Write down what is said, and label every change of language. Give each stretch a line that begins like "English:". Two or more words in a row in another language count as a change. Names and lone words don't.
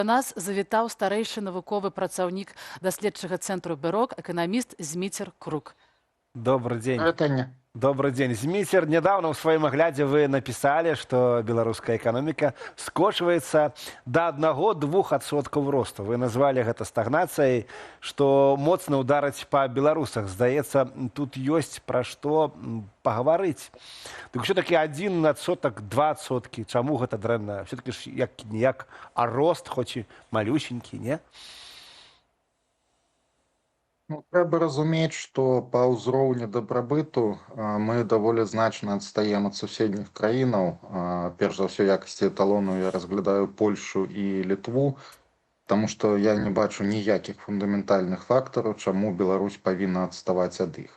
Belarusian: У нас завітаў старэйшы навуковы працаўнік даследчага цэнтру «Бюрок», эканаміст Зміцер Крук.
Russian: Добрый день. Это не. Добрый день. Змитер, недавно в своем огляде вы написали, что белорусская экономика скошивается до 1–2% роста. Вы назвали это стагнацией, что моцно ударить по белорусах. Здаецца, тут есть про что поговорить. Так все-таки 1%, 2%, чему это дрэнна? Все-таки як а рост, хоть и малюсенький, не?
Belarusian: Ну, трэба разумець, што па ўзроўні дабрабыту мы даволі значна адстаем ад суседніх краінаў. Перш за ўсё, якасці эталону я разглядаю Польшу і Літву, таму што я не бачу ніякіх фундаментальных фактараў, чаму Беларусь павінна адставаць ад іх.